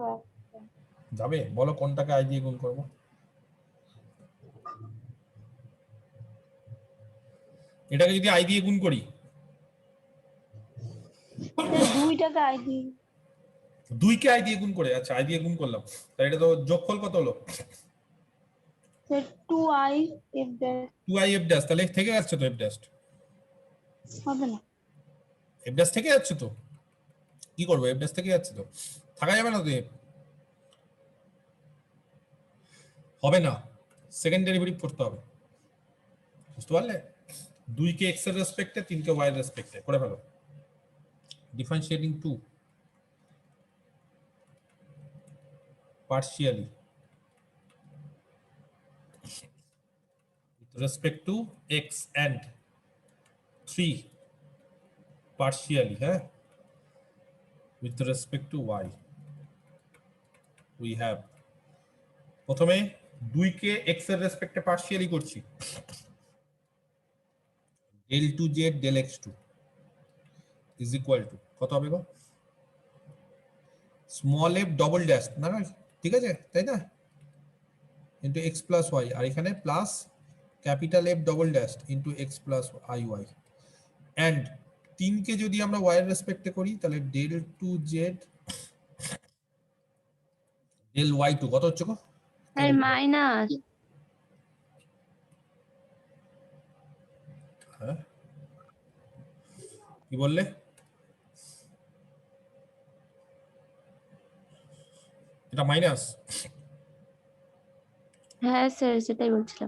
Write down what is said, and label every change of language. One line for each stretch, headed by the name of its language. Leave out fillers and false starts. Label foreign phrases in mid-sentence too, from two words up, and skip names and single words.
Bangla: যাবে, বলো কোনটাকে i দিয়ে গুণ করব? এটাকে যদি i দিয়ে গুণ করি, স্যার 2 টাকা i দিয়ে 2 কে i দিয়ে গুণ করে, আচ্ছা i দিয়ে গুণ করলাম, তাহলে এটা তো যোগফল কত হলো?
English: স্যার 2i f dash 2i f dash,
Bangla: তাহলে থেকে যাচ্ছে তো f ড্যাশ, হবে না। f ড্যাশ থেকে যাচ্ছে তো, কি করব? f ড্যাশ থেকে যাচ্ছে তো, থাকা যাবে না তো f, হবে না, সেকেন্ড ডেরিভেটিভ করতে হবে। বুঝতে পারলে? 2 কে x এর রেসপেক্টে, 3 কে y এর রেসপেক্টে করে ফেলো।
English: differentiating to partially with respect to x and 3 partially with respect to y. We have
Bangla: প্রথমে 2 কে x এর রেসপেক্টে পার্শিয়ালি করছি,
English: del 2z del x2 is equal to
Bangla: কত হবে গো,
English: small f double dash
Bangla: না ঠিক আছে তাই না, ইনটু
English: x plus y,
Bangla: আর এখানে
English: plus capital F double dash into x plus iy,
Bangla: এন্ড 3 কে যদি আমরা y এর রেসপেক্টে করি তাহলে
English: del 2z del y2
Bangla: কত হচ্ছে গো, স্যার মাইনাস হ্যাঁ কি বললে, এটা মাইনাস হ্যাঁ স্যার সেটাই বলছিলাম।